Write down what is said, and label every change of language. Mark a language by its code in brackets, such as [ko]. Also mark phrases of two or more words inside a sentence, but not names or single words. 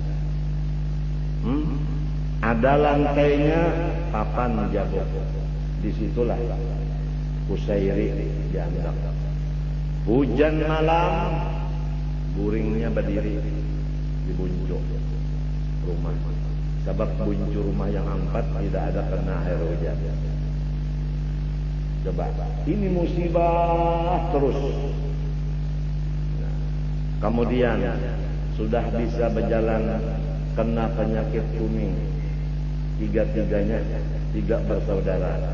[id] Ada lantainya, papan jabok. Disitulah Kusairi dianggap. Hujan malam. Buringnya berdiri di buncu rumah. Sebab buncu rumah yang 4 tidak ada kena air hujan. Coba, ini musibah terus. Nah, kemudian sudah bisa berjalan kena penyakit kuning. Tiga-tiganya, tiga bersaudara.